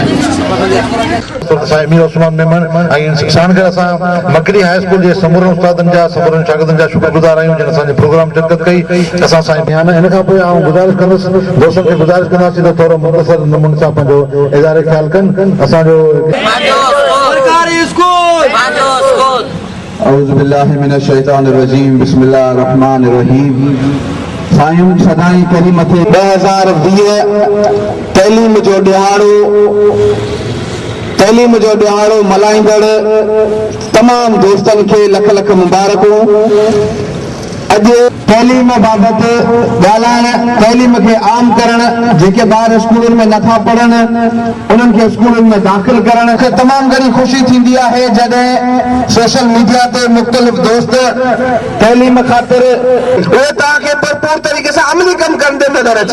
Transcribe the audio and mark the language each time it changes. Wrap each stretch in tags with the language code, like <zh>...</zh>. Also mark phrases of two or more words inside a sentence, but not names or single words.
<sd>साईं मीर उस्मान मेमन ऐं साणगढ़ असां मकरी हाई स्कूल जे समूरनि उस्तादनि जा समूरनि शागिर्दनि जा शुक्रगुज़ार आहियूं जिन असांजे प्रोग्राम शिरकत कई। असां साईं बयान हिन खां पोइ आउं गुज़ारिश कंदुसि, दोस्तनि खे गुज़ारिश कंदासीं त थोरो मुख़्तसर नमूने सां पंहिंजो इज़ारे ख़्यालु कनि। असांजो</sd> <ar>أعوذ بالله من الشيطان الرجيم، بسم الله الرحمن الرحيم.</ar> <sd>साईं सदाई करीम थे 2020 तइलीम जो ॾियारो मल्हाईंदड़ तमाम दोस्तनि खे लख लख मुबारकूं। अॼु तइलीम बाबति ॻाल्हाइण, तइलीम खे आम करणु, जेके ॿार स्कूलनि में नथा पढ़नि उन्हनि खे स्कूलनि में दाख़िल करणु खे तमामु घणी ख़ुशी थींदी आहे जॾहिं सोशल मीडिया ते मुख़्तलिफ़ दोस्त तइलीम ख़ातिर उहे तव्हांखे भरपूर तरीक़े सां अमली कमु कंदे नज़र अचे।</sd>